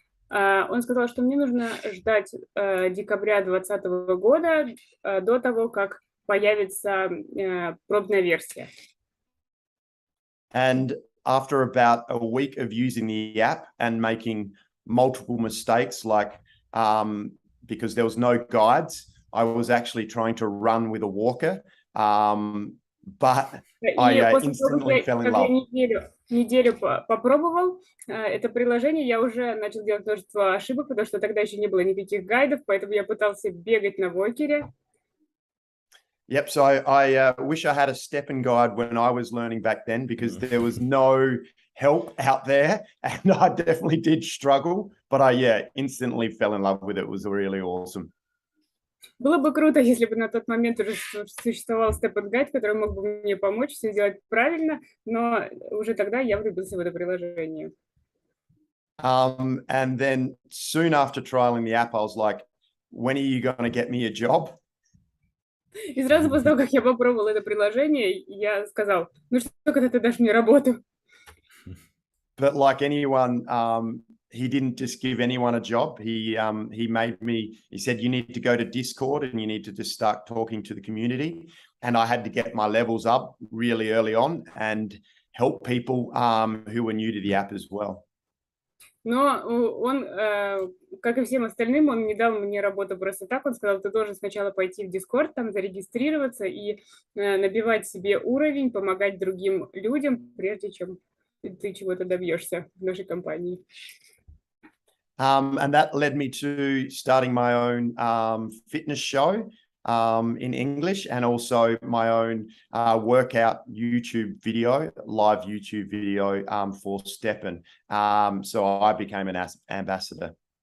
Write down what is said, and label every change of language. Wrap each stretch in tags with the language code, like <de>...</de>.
<ru>Он сказал, что мне нужно ждать декабря 2020 года до того, как появится пробная версия.</ru> <en>And after about a week of using the app and making multiple mistakes, like because there was no guides, I was actually trying to run with a walker, but I instantly fell in love.</en> <ru>Неделю попробовал это приложение, я уже начал делать множество ошибок, потому что тогда еще не было никаких гайдов, поэтому я пытался бегать на вокере.</ru> <en>Yep, so I wish I had a STEPN guide when I was learning back then, because there was no help out there, and I definitely did struggle, but I instantly fell in love with it. It was really awesome.</en> <ru>Было бы круто, если бы на тот момент уже существовал STEPN гайд, который мог бы мне помочь все сделать правильно, но уже тогда я влюбился в это приложение.</ru> <en>And then soon after trialing the app, I was like, when are you going to get me a job?</en> <ru>И сразу после того, как я попробовал это приложение, я сказал, ну что, когда ты дашь мне работу?</ru> <en>But like anyone, he didn't just give anyone a job. He made me, he said, you need to go to Discord and you need to just start talking to the community. And I had to get my levels up really early on and help people who were new to the app as well.</en> <ru>Но он, как и всем остальным, он не дал мне работу просто так. Он сказал, ты должен сначала пойти в Discord, там зарегистрироваться и набивать себе уровень, помогать другим людям, прежде чем ты чего-то добьешься в нашей компании.</ru> <en>And that led me to starting my own fitness show in English, and also my own workout YouTube video, live YouTube video for STEPN. So I became an ambassador.</en>